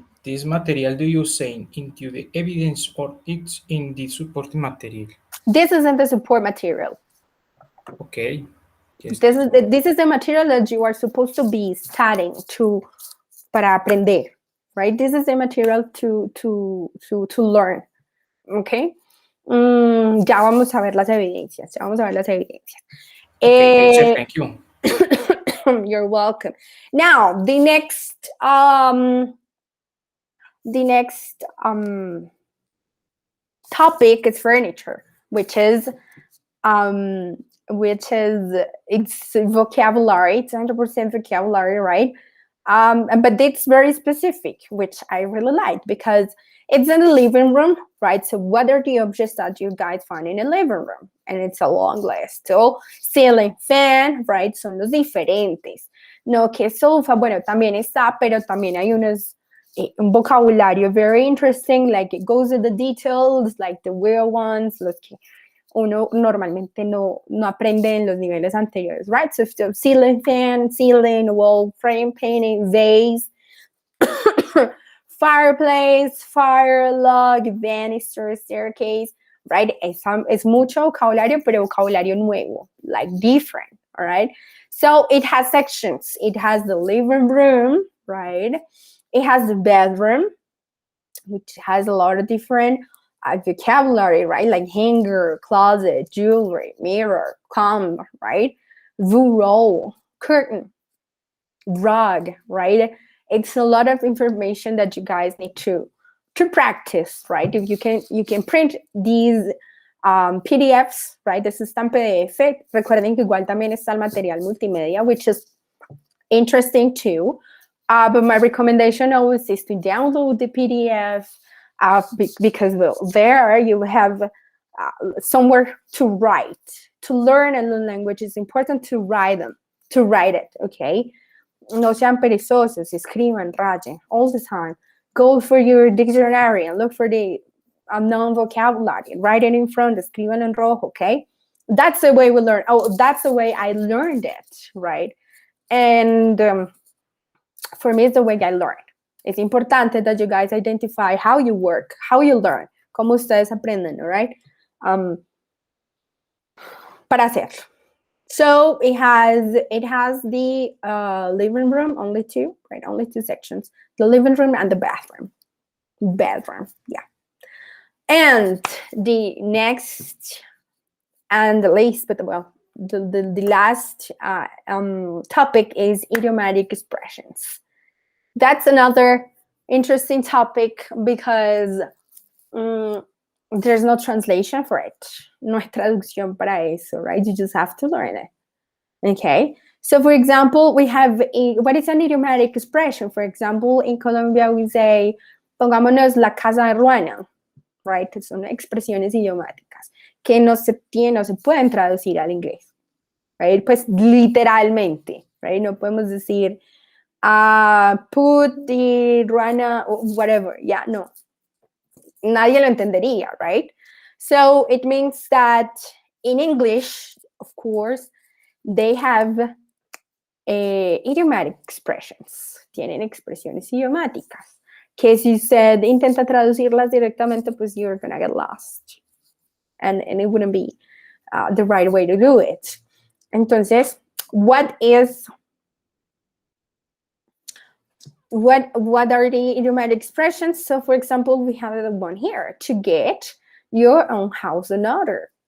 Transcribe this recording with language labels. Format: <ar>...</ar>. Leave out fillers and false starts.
<en>This material do you say into the evidence or it's in the supporting material? This isn't the support material. Okay. Yes. This is the material that you are supposed to be studying</en> <es>para aprender,</es> <en>right? This is the material to learn, okay?</en> <es>Ya vamos a ver las evidencias.</es> <en>Okay, teacher, thank you. You're welcome. Now, the next topic is furniture, which is it's vocabulary. It's 100% vocabulary, right? But it's very specific, which I really like because it's in the living room, right? So what are the objects that you guys find in the living room? And it's a long list. So ceiling fan, right?</en> <es>Son los diferentes. No, que sofa, bueno, también está, pero también hay un vocabulario</es> <en>very interesting, like it goes in the details, like the weird ones,</en> <es>los que uno normalmente no aprende en los niveles anteriores, right?</es> <en>So ceiling fan, ceiling, wall frame painting, vase, fireplace, fire log, banister, staircase, right?</en> <es>Es mucho vocabulario, pero vocabulario nuevo,</es> <en>like different, all right? So it has sections. It has the living room, right? It has the bedroom, which has a lot of different vocabulary, right? Like hanger, closet, jewelry, mirror, comb, right? Bureau, curtain, rug, right? It's a lot of information that you guys need to practice, right? If you can print these PDFs, right? This is en PDF.</en> <es>Recuerden que igual también está el material multimedia,</es> <en>which is interesting too. But my recommendation always is to download the PDF because there you have somewhere to write. To learn a new language, it's important to write it, okay?</en> <es>No sean perezosos, escriban, rayen</es> <en>all the time. go for your dictionary and look for the unknown vocabulary. Write it in front,</en> <es>escríbelo en rojo,</es> <en>okay? That's the way we learn. Oh, that's the way I learned it, right? And for me, it's the way I learn. It's important that you guys identify how you work, how you learn,</en> <es>cómo ustedes aprenden,</es> <en>all right?</en> <es>Para hacerlo.</es> <en>So it has the living room, only two, right? Only two sections. The living room and the bathroom. Bedroom, yeah. And the next and the least, but well, the last topic is idiomatic expressions. That's another interesting topic because there's no translation for it.</en> <es>No hay traducción para eso, right?</es> <en>You just have to learn it. Okay. So, for example, we have what is an idiomatic expression? For example, in Colombia, we say,</en> <es>pongámonos la casa de Ruana,</es> <en>right?</en> <es>Son expresiones idiomáticas que no se pueden traducir al inglés, right? Pues literalmente, right? No podemos decir,</es> <en>put the Ruana, whatever.</en> <es>Yeah, no. Nadie lo entendería, right?</es> <en>So it means that in English, of course, they have idiomatic expressions.</en> <es>Tienen expresiones idiomáticas. Que si usted intenta traducirlas directamente, pues</es> <en>you're gonna get lost. And it wouldn't be the right way to do it. Entonces, what are the idiomatic expressions? So, for example, we have the one here, to get your own house in order.</en>